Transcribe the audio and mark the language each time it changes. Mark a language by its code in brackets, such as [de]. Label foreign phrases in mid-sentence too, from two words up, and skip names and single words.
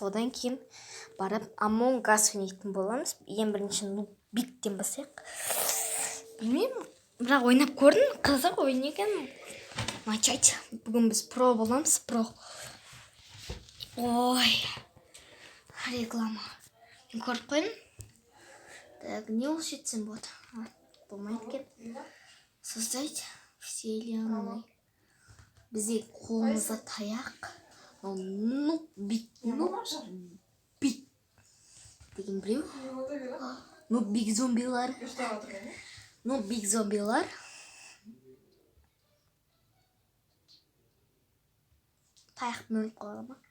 [kk] Одан кейін барып Among Us ойнайтын боламыз. Ең бірінші Нуб-Бигтен бастайық. Білмеймін, бірақ ойнап көрдім, қызық ойын екен. [ru] Начать. [kk] Бүгін біз про боламыз, про. Ой, реклама. Мен көріп қойдым. [ru] Так, не улучшится вот. Помойки. Создать вселенную. [kk] Бізде қолымызда таяқ. Нуб-Биг деген біреу. Нуб-Биг зомбилар. Нуб-Биг зомбилар. Таяқпен өліп қалған ба?